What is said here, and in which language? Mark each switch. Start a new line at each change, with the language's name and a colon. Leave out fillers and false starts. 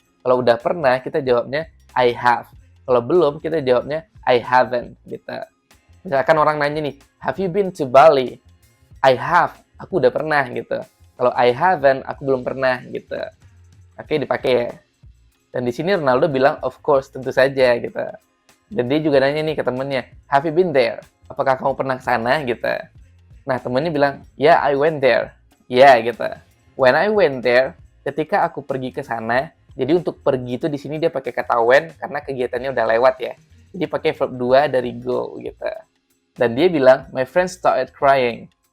Indonesian: Kalau udah pernah, kita jawabnya
English: I have.
Indonesian: Kalau belum, kita jawabnya
English: I haven't,
Indonesian: gitu. Misalkan orang nanya nih,
English: have you been to Bali? I have.
Indonesian: aku udah pernah gitu. Kalau
English: I haven't,
Indonesian: aku belum pernah gitu. Oke, dipakai ya. Dan di sini Ronaldo bilang,
English: of course,
Indonesian: tentu saja gitu. Dan dia juga nanya nih ke temennya,
English: have you been there?
Indonesian: Apakah kamu pernah ke sana gitu. Nah, temennya bilang,
English: yeah, I went there.
Indonesian: Yeah, gitu.
English: When I went there,
Indonesian: ketika aku pergi ke sana, jadi untuk pergi itu di sini dia pakai kata when karena kegiatannya udah lewat ya. Jadi pakai verb 2 dari go gitu. Dan dia bilang,
English: my friend started crying.